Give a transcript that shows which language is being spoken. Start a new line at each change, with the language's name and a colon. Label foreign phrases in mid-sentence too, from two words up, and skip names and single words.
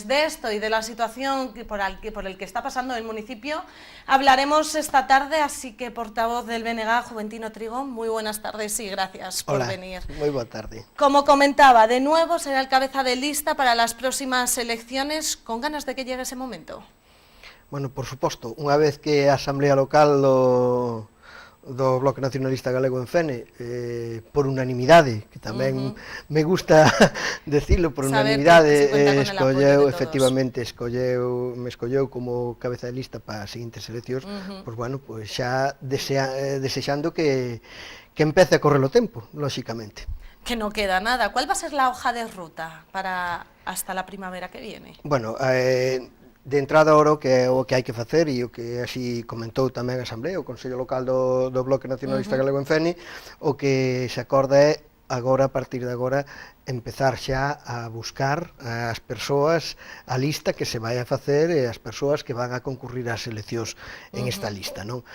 Spanish: De esto y de la situación por el que está pasando el municipio hablaremos esta tarde, así que portavoz del BNG, Juventino Trigo, muy buenas tardes y gracias por venir. Muy buena tarde. Como comentaba, de nuevo será el cabeza de lista para las próximas elecciones, con ganas de que llegue ese momento. Bueno,
Galician: por suposto, unha vez que a Asamblea Local do Bloque Nacionalista Galego en Fene, por unanimidade, que tamén me gusta decirlo, por unanimidade, efectivamente, me escolleu como cabeza de lista para as seguintes eleccións, pois bueno, pois xa desexando que empece a correr o tempo, lóxicamente.
Spanish: Que no queda nada. ¿Cuál va a ser la hoja de ruta para hasta la primavera que viene?
Galician: Bueno, de entrada ahora o que hai que facer, e o que así comentou tamén a Asamblea, o Consello Local do Bloque Nacionalista Galego en Fene, o que se acorda é agora, a partir de agora, empezar xa a buscar as persoas, a lista que se vai a facer e as persoas que van a concurrir ás eleccións en esta lista, non?